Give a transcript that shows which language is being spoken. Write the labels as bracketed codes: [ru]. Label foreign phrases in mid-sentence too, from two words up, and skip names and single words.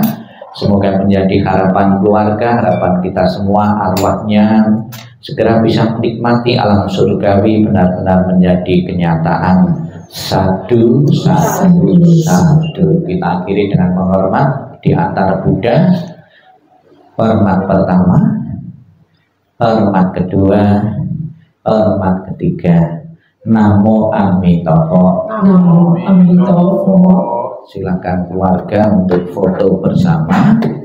[id] Semoga menjadi harapan keluarga, harapan kita semua, arwahnya segera bisa menikmati alam surgawi benar-benar menjadi kenyataan. Satu. Kita akhiri dengan menghormat di antara Buddha. Hormat pertama, hormat kedua, hormat ketiga. [sa] Namo Amitabha. Namo Amitabha. [id] Silakan keluarga untuk foto bersama.